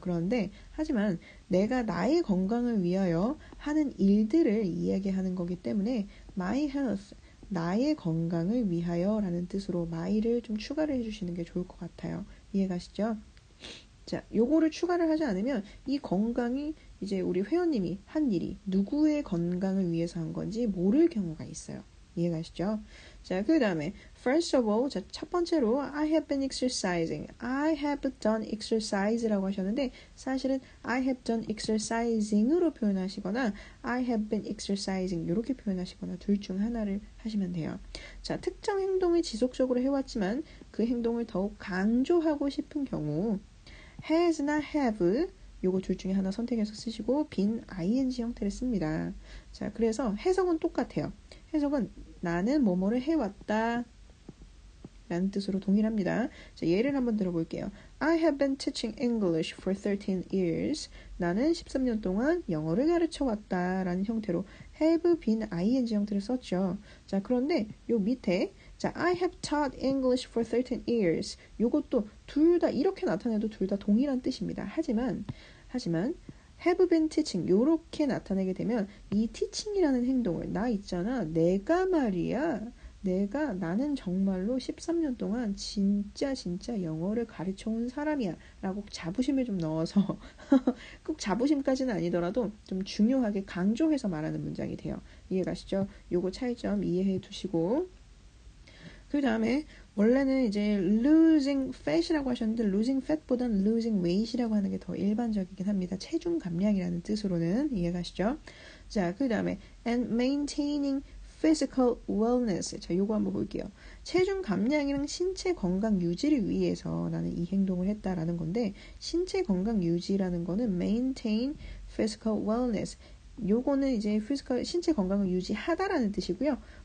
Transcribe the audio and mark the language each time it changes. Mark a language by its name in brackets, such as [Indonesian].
[Korean] 그런데 하지만 내가 나의 건강을 위하여 하는 일들을 이야기하는 거기 때문에 [English] my health, [Korean] 나의 건강을 위하여 라는 뜻으로 my를 좀 추가를 해주시는 게 좋을 것 같아요. 이해가시죠? 자, 요거를 추가를 하지 않으면 이 건강이 이제 우리 회원님이 한 일이 누구의 건강을 위해서 한 건지 모를 경우가 있어요. 이해가시죠? 자, 그 다음에 [English] first of all, [Korean] 자, 첫 번째로 [English] I have been exercising. I have done exercise라고 [Korean] 하셨는데 사실은 [English] I have done exercising으로 표현하시거나 I have been exercising [Korean] 이렇게 표현하시거나 둘 중 하나를 하시면 돼요. 자, 특정 행동을 지속적으로 해왔지만 그 행동을 더욱 강조하고 싶은 경우 has나 have 요거 둘 중에 하나 선택해서 쓰시고 빈 ing 형태를 씁니다. 자, 그래서 해석은 똑같아요. 해석은 나는 뭐뭐를 해왔다 라는 뜻으로 동일합니다. 자, 예를 한번 들어볼게요. [English] I have been teaching English for 13 years. [Korean] 나는 13년 동안 영어를 가르쳐왔다 라는 형태로 have 빈 ing 형태를 썼죠. 자, 그런데 요 밑에 자, [English] I have taught English for 13 years. [Korean] 요것도 둘 다 이렇게 나타내도 둘 다 동일한 뜻입니다. 하지만 [English] have been teaching [Korean] 요렇게 나타내게 되면 이 teaching이라는 행동을 나 있잖아. 내가 말이야. 나는 정말로 13년 동안 진짜 영어를 가르쳐온 사람이야 라고 자부심을 좀 넣어서 꼭 자부심까지는 아니더라도 좀 중요하게 강조해서 말하는 문장이 돼요. 이해가시죠? 요거 차이점 이해해 두시고 그 다음에 원래는 이제 losing fat이라고 하셨는데 losing fat보다는 losing weight이라고 하는 게 더 일반적이긴 합니다. 체중 감량이라는 뜻으로는 이해가시죠? [English] 자, 그 다음에 and maintaining physical wellness. [Korean] 자, 요거 한번 볼게요. 체중 감량이랑 신체 건강 유지를 위해서 나는 이 행동을 했다라는 건데 신체 건강 유지라는 거는 [English] maintain physical wellness. [Korean] 요거는 이제 신체 건강을 유지하다라는 뜻이고요.